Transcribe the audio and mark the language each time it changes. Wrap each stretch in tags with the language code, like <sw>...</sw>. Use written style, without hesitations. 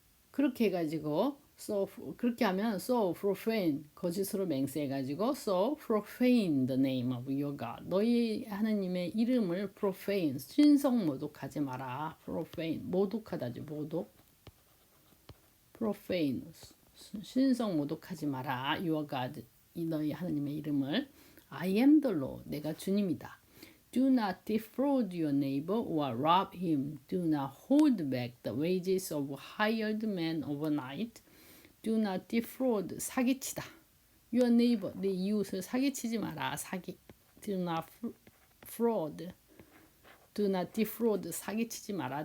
<ko>그렇게 해가지고 그렇게 하면 so profane, 거짓으로 맹세해가지고</ko> <en>so profane the name of your God,</en> <ko>너희 하나님의 이름을 profane, 신성 모독하지 마라. profane, 모독하다지, 모독. profane, 신성 모독하지 마라.</ko> <en>your God,</en> <ko>너희 하나님의 이름을.</ko> <en>I am the Lord,</en> <ko>내가 주님이다.</ko> <en>Do not defraud your neighbor or rob him. Do not hold back the wages of hired men overnight. Do not defraud,</en> <ko>사기치다.</ko> <en>Your neighbor,</en> <ko>내 이웃을 사기치지 마라.</ko> <en>사기. Do not fraud. Do not defraud,</en> <ko>사기치지 마라.</ko>